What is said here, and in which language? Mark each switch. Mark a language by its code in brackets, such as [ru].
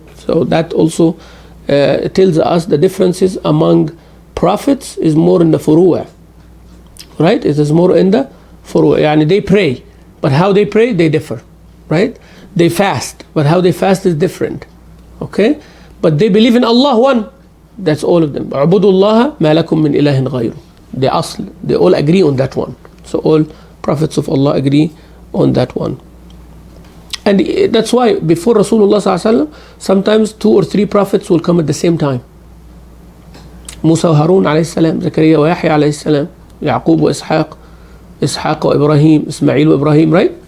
[en] So that also tells us the differences among prophets is more in the furu'. Right? It is more in the furu'. Yani they pray. but how they pray, they differ, right? They fast, but how they fast is different, okay? But they believe in Allah one. That's all of them. [ar] اعبدوا الله ما لكم من إله غيره. [en] They all agree on that one. So all prophets of Allah agree on that one. And that's why before Rasulullah sallallahu alaihi wasallam, sometimes 2 or 3 prophets will come at the same time. Musa wa Harun alayhi salam, Zakaria wa Yahya alayhi salam, Yaqub wa Ishaq wa Ibrahim, Ismail wa Ibrahim, right?